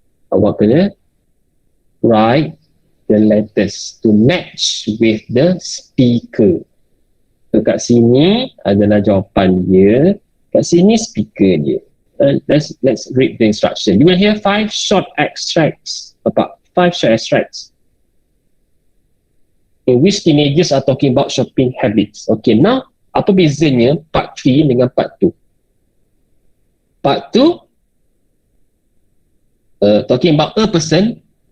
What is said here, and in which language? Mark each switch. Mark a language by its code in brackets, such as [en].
[ms] Awak kena [en] write the letters to match with the speaker. [ms] So, kat sini adalah jawapan dia, kat sini speaker dia. [en] Let's read the instruction. You will hear 5 short extracts, 5 short extracts in which teenagers are talking about shopping habits. [ms] Okay, now apa bezanya part 3 dengan part 2? [en] Part 2 talking about a person.